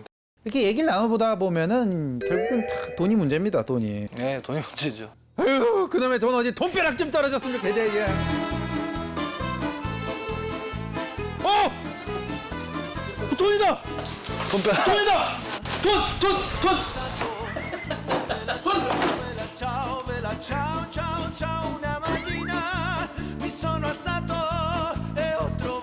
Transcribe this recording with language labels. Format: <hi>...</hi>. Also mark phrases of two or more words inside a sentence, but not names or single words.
<ko>이렇게 얘기를 나눠보다 보면은 결국은 다 돈이 문제입니다. 돈이. 네, 돈이 문제죠. 아유, 그놈의 돈 어디 돈벼락 좀 떨어졌으면 좋겠네 이게. 돈이다. 돈벼락. 돈이다. 돈.</ko> <it>Ciao, bella ciao, ciao, ciao, una mattina mi sono alzato e ho</it>